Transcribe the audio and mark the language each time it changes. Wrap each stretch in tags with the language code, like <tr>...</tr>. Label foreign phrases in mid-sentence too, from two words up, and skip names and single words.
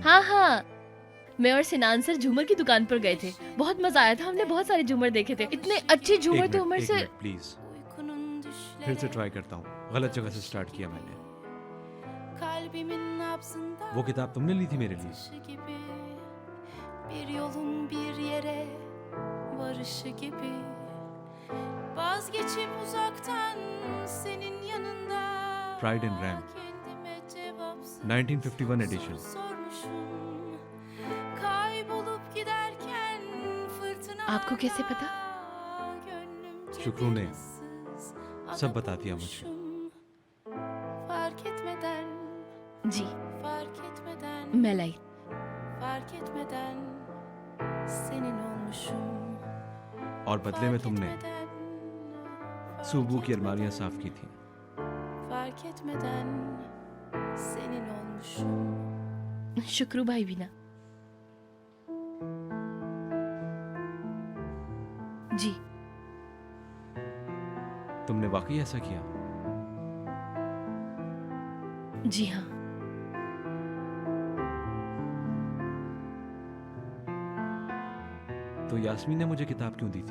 <hi>हाँ हाँ, मैं और सिनान सर झूमर की दुकान पर गए थे, बहुत मजा आया था। हमने बहुत सारे झूमर देखे थे, इतने अच्छे झूमर तो उमर से। प्लीज फिर से ट्राई करता हूँ। गलत जगह से स्टार्ट किया मैंने। वो किताब तुमने ली थी मेरे लिए।</hi> <tr>Bir yolun bir yere varışı gibi, vazgeçip uzaktan senin yanında</tr> <en>Pride and Ram, 1951 edition.</en> <tr>kaybolup giderken fırtına.</tr> <hi>आपको कैसे पता? शुक्रू ने सब बता दिया मुझे।</hi> <tr>Fark etmeden,</tr> <hi>जी,</hi> <tr>fark etmeden,</tr> <hi>मैं लाई।</hi> <tr>fark etmeden senin olmuşum.</tr> <hi>और बदले में तुमने सूबू की अलमारियां साफ की थी।</hi> <tr>Fark etmeden senin olmuşum.</tr> <hi>शुक्रू भाई भी ना। जी, तुमने वाकई ऐसा किया? जी हाँ। तो यास्मीन ने मुझे किताब क्यों दी थी?</hi>